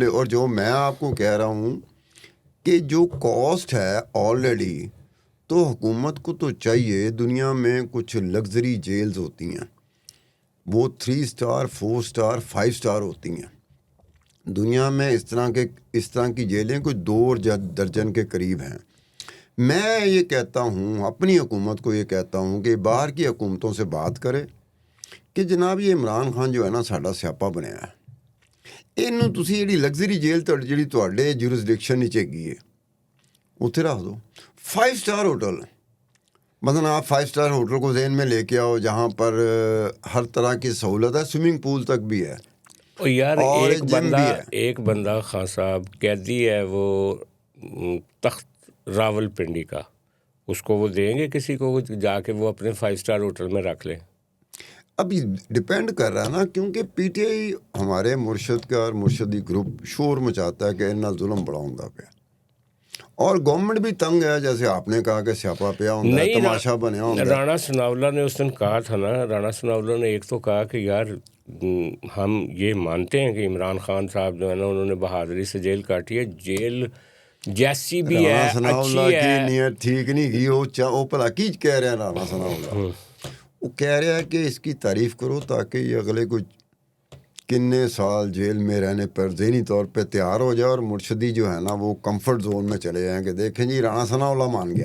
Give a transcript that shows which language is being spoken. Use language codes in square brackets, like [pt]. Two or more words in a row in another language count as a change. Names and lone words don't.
[ur] اور جو میں آپ کو کہہ رہا ہوں کہ جو کاسٹ ہے آلریڈی, تو حکومت کو تو چاہیے, دنیا میں کچھ [en] luxury jails [ur] ہوتی ہیں, وہ 3 اسٹار 4 اسٹار 5 اسٹار ہوتی ہیں دنیا میں. اس طرح کی جیلیں کچھ 2 درجن کے قریب ہیں. میں یہ کہتا ہوں, اپنی حکومت کو یہ کہتا ہوں کہ باہر کی حکومتوں سے بات کرے کہ جناب یہ عمران خان جو ہے نا [pa] ساڈا سیاپا بنیا ہے, ਇਹਨੂੰ ਤੁਸੀਂ ਜਿਹੜੀ ਲਗਜ਼ਰੀ ਜੇਲ੍ਹ ਜਿਹੜੀ ਤੁਹਾਡੇ ਜੁਰਿਸਡਿਕਸ਼ਨ ਵਿੱਚ ਹੈਗੀ ਹੈ ਉੱਥੇ ਰੱਖ دو. [ur] 5 اسٹار ہوٹل, مثلا آپ 5 اسٹار ہوٹل کو ذہن میں لے کے آؤ جہاں پر ہر طرح کی سہولت ہے, سوئمنگ پول تک بھی ہے یار اور جم بھی ہے. ایک بندہ خان صاحب قیدی ہے وہ تخت راول پنڈی کا, اس کو وہ دیں گے کسی کو جا کے وہ اپنے 5 اسٹار ہوٹل میں رکھ لیں؟ ابھی ڈپینڈ کر رہا ہے نا, کیونکہ پی ٹی آئی ہمارے مرشد کا اور مرشدی گروپ شور مچاتا ہے کہ [pa] انہا ظلم بڑا ہوندا پیا, [ur] اور گورنمنٹ بھی تنگ ہے, جیسے آپ نے کہا کہ [pa] سیاپا پیا ہوندا ہے, [ur] تماشا بنیا ہوندا ہے. رانا ثناءاللہ نے اس دن کہا تھا نا, رانا ثناءاللہ نے ایک تو کہا کہ یار ہم یہ مانتے ہیں کہ عمران خان صاحب جو ہے نا انہوں نے بہادری سے جیل کاٹی ہے, جیل جیسی بھی ہے رانا ثناءاللہ اچھی کی ہے. نیت ٹھیک نہیں کی, وہ بھلا کی کہہ رہے ہیں رانا ثناءاللہ, وہ کہہ رہا ہے کہ اس کی تعریف کرو تاکہ یہ اگلے کچھ کتنے سال جیل میں رہنے پر ذہنی طور پہ تیار ہو جائے, اور مرشدی جو ہے نا وہ [en] comfort zone [ur] میں چلے جائیں کہ دیکھیں جی رانا ثناءاللہ مان گیا.